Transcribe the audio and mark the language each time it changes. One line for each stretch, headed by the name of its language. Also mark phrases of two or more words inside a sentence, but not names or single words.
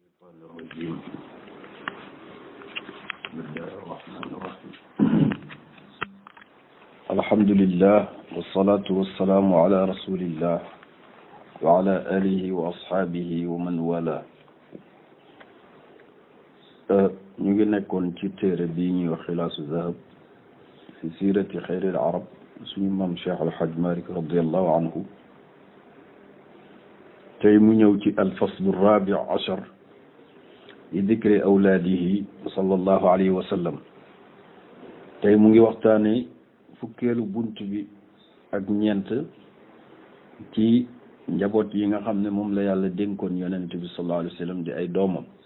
Arabic: الشيطان الرجيم بسم الله الرحمن الرحيم الحمد لله والصلاة والسلام على رسول الله وعلى آله وأصحابه ومن والاه
Wolof: ñu ngi nekkoon ci téere bii ñuy wax xilaasu zahab fi siirati xayril arab suñu maam
Arabic: Cheikh Al Hadj Malick رضي الله عنه
Wolof: tey mu ñëw ci
Arabic: الفصل الرابع عشر لذكر أولاده صلى الله عليه وسلم
Wolof: tey mu ngi waxtaane fukkeelu bunt bi ak ñeent ci njaboot yi nga xam ne moom la yàlla dénkoon yonent bi
Arabic: صلى الله عليه وسلم
Wolof: di ay doomam